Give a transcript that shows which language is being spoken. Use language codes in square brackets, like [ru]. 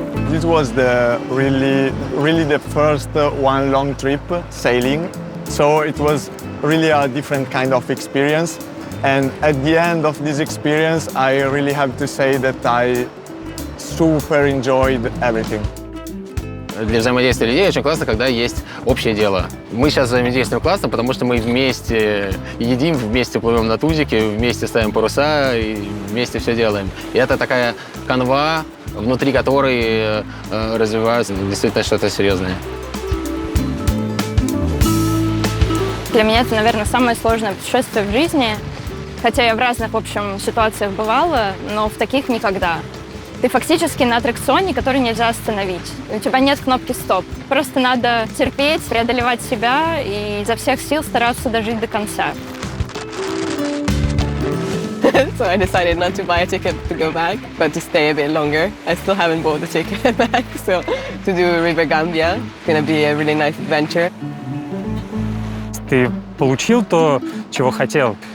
[en] This was really the first one long trip sailing, so it was really a different kind of experience. And at the end of this experience, I really have to say that I super enjoyed everything. [ru] Для взаимодействия людей очень классно, когда есть общее дело. Мы сейчас взаимодействуем классно, потому что мы вместе едим, вместе плывем на тузике, вместе ставим паруса и вместе все делаем. И это такая канва, внутри которой развивается действительно что-то серьезное. Для меня это, наверное, самое сложное путешествие в жизни. Хотя я в разных, в общем, ситуациях бывала, но в таких никогда. Ты фактически на аттракционе, который нельзя остановить. У тебя нет кнопки «стоп». Просто надо терпеть, преодолевать себя и изо всех сил стараться дожить до конца. [en] So I decided not to buy a ticket to go back, but to stay a bit longer. I still haven't bought the ticket back, so to do River Gambia, it's going to be a really nice adventure. [ru] Ты получил то, чего хотел?